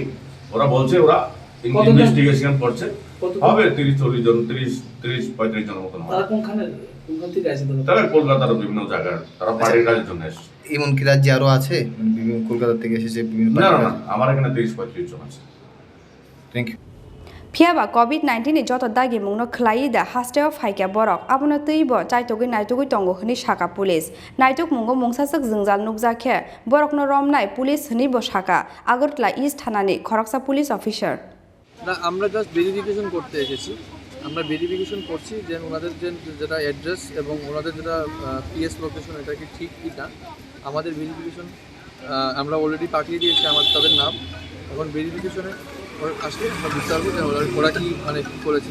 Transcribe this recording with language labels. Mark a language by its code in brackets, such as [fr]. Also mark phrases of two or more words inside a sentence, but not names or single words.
[bn] ওরা বলছে ওরা ইনভেস্টিগেশন করছে, হবে 30-40 জন, 30-35 জনের মতন। তারা কোনখান থেকে আসে? তারা কলকাতার বিভিন্ন জায়গায়, তারা পার্টির কাজের জন্য এসেছে। এমনকি রাজ্যে আরো আছে, বিভিন্ন কলকাতা থেকে এসেছে বিভিন্ন। না, আমার এখানে 30-35 জন আছে। [en] thank you. [trp] Phiaba COVID-19 ni joto dagi mungno khlai da hasteo phaika borok abono tuibo chaitogui naitogui tongo hini saka police naitok mungo mungsasuk jingjal nukjakhe borokno romnai police hini bo saka Agartala East Thanani Khoroksa [en] police officer [bn] না আমরা [en] just verification [bn] করতে এসেছি। আমরা ভেরিফিকেশন করছি যে ওনাদের যেটা অ্যাড্রেস এবং ওনাদের যেটা [en] PS location [bn] এটা কি ঠিক কি না। আমাদের ভেরিফিকেশন আমরা অলরেডি পাঠিয়ে দিয়েছি তাদের নাম। এখন ভেরিফিকেশনে আসলে আমরা বুঝতে পারবো যে ওরা কি মানে কী করেছে।